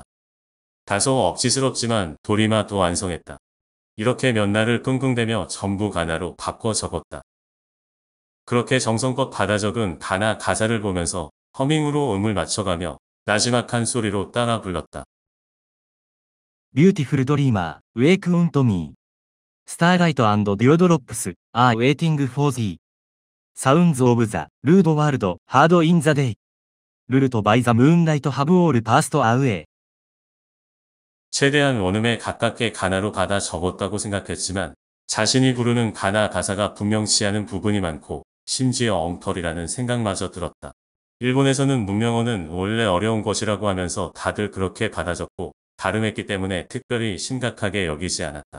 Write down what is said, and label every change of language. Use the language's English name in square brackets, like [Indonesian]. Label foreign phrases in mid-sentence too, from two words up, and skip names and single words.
[Korean] 다소 억지스럽지만 도리마도 완성했다. 이렇게 몇 날을 끙끙대며 전부 가나로 바꿔 적었다. 그렇게 정성껏 받아 적은 가나 가사를 보면서 허밍으로 음을 맞춰가며 나지막한 소리로 따라 불렀다. [English] Beautiful dreamer, wake unto me. Starlight and dewdrops, are waiting for thee. Sounds of the, rude world, heard in the day. Lulled by the moonlight have all passed away. [Korean] 최대한 원음에 가깝게 가나로 받아 적었다고 생각했지만 자신이 부르는 가나 가사가 분명치 않은 부분이 많고 심지어 엉터리라는 생각마저 들었다. 일본에서는 문명어는 원래 어려운 것이라고 하면서 다들 그렇게 받아 적고 발음했기 때문에 특별히 심각하게 여기지 않았다.